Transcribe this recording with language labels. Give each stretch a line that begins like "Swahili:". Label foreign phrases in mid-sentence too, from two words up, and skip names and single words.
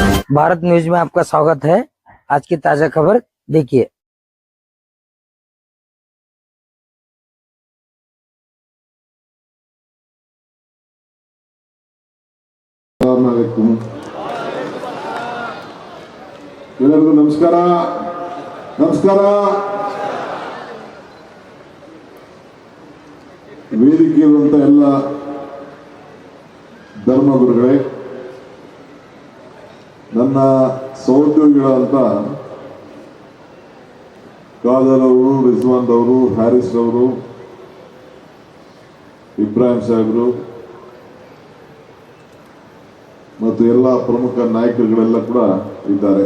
Hindi: भारत न्यूज में आपका स्वागत है। आज की ताजा खबर देखिए।
Kannada: ಎಲ್ಲರಿಗೂ ನಮಸ್ಕಾರ. ವೇದಿಕೆ ಇರುವಂತ ಎಲ್ಲ ಧರ್ಮಗುರುಗಳೇ, ನನ್ನ ಸಹೋದ್ಯೋಗಿಗಳಂತ ಕಾದರ್ ಅವರು, ರಿಜ್ವಾನ್ ಅವರು, ಹ್ಯಾರಿಸ್ ಅವರು, ಇಬ್ರಾಹಿಂ ಸಾಹೇಬರು ಮತ್ತು ಎಲ್ಲ ಪ್ರಮುಖ ನಾಯಕರುಗಳೆಲ್ಲ ಕೂಡ ಇದ್ದಾರೆ.